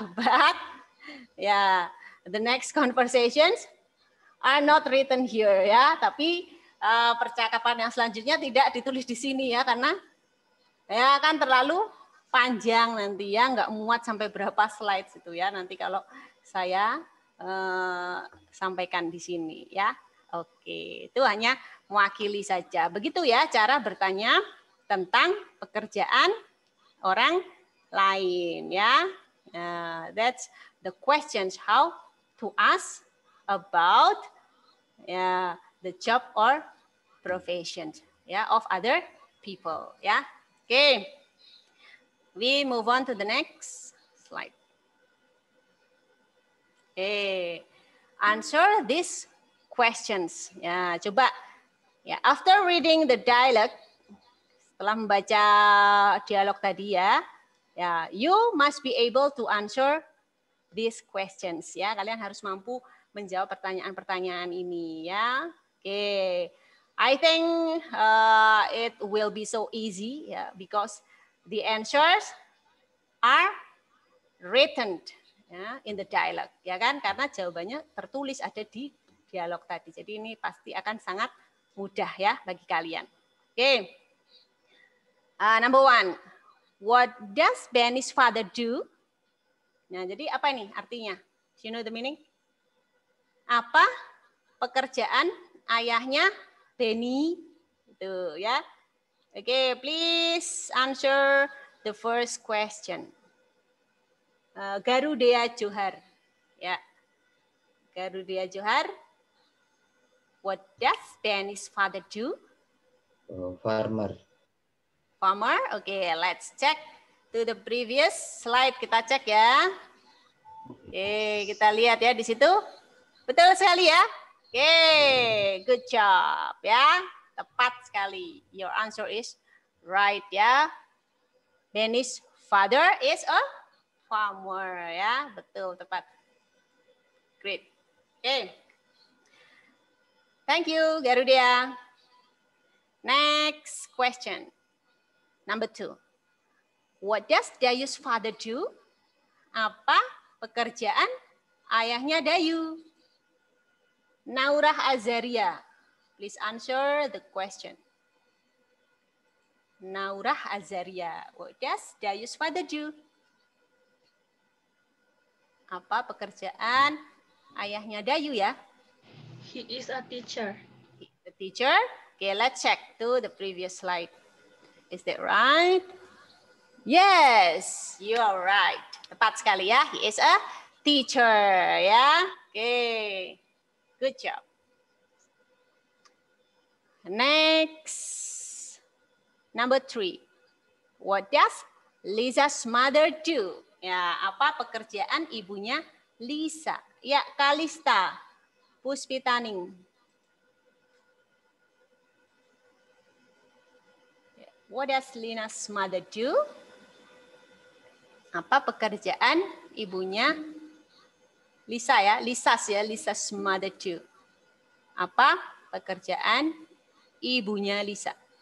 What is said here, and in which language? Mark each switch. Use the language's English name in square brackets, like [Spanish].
[Indonesian] But ya, [English] the next conversations are not written here [Indonesian] ya, tapi percakapan yang selanjutnya tidak ditulis di sini ya, karena ya kan terlalu panjang nanti ya, nggak muat sampai berapa slide itu ya nanti kalau saya sampaikan di sini ya. Oke, itu hanya mewakili saja. Begitu ya cara bertanya tentang pekerjaan orang lain ya. [English] That's the questions how to ask about the job or profession of other people ya. Okay. We move on to the next slide. Okay. Answer these questions. Ya, coba ya, after reading the dialogue, [Indonesian] setelah membaca dialog tadi ya, [English] you must be able to answer these questions ya. [Indonesian] Kalian harus mampu menjawab pertanyaan-pertanyaan ini ya. [English] Oke. I think it will be so easy ya, because the answers are written ya, in the dialogue ya kan, [Indonesian] karena jawabannya tertulis ada di dialog tadi. Jadi ini pasti akan sangat mudah ya bagi kalian. Oke. [English] Number one, what does Benny's father do? [Indonesian] Nah, jadi apa ini artinya? [English] Do you know the meaning? [Indonesian] Apa pekerjaan ayahnya Benny? Itu ya. [English] Oke, please answer the first question. Garudea Johar. Ya. Garudea Johar. What does Benny's father do? Farmer. Farmer. Okay, let's check to the previous slide. [Indonesian] Kita cek ya. Oke, kita lihat ya di situ. Betul sekali ya. Oke, [English] good job [Indonesian] ya. Tepat sekali. [English] Your answer is right ya. Benny's father is a farmer ya. [Indonesian] Betul, tepat. [English] Great. [Indonesian] Oke. [English] Thank you, Garudia. Next question. Number 2. What does Dayu's father do? [Indonesian] Apa pekerjaan ayahnya Dayu? Naurah Azaria. [English] Please answer the question. Naurah Azaria. What does Dayu's father do? [Indonesian] Apa pekerjaan ayahnya Dayu ya? [English] He is a teacher. The teacher. Okay, let's check to the previous slide. Is that right? Yes, you are right. [Indonesian] Tepat sekali ya. [English] He is a teacher ya. Oke. Good job. Next. Number 3. What does Lisa's mother do? [Indonesian] Ya, apa pekerjaan ibunya Lisa? Ya, Kalista Puspitaning. [English] What does Lina's mother do? [Indonesian] Apa pekerjaan ibunya Lisa ya? [English] Lisa's mother do. [Indonesian] Apa pekerjaan ibunya Lisa?